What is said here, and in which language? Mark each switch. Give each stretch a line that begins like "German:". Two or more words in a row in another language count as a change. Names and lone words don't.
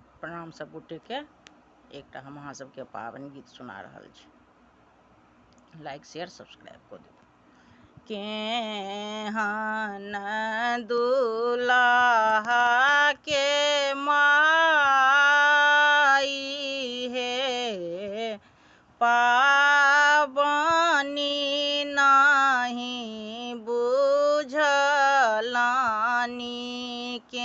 Maithili: प्रणाम सब गोटे के। एकटा हम अहाँ सबके पावन गीत सुना रहल छी,
English: like share subscribe
Maithili: कऽ दियौ। केहन दुल्हा के माई हे, पाबनी नहीं बुझलानी।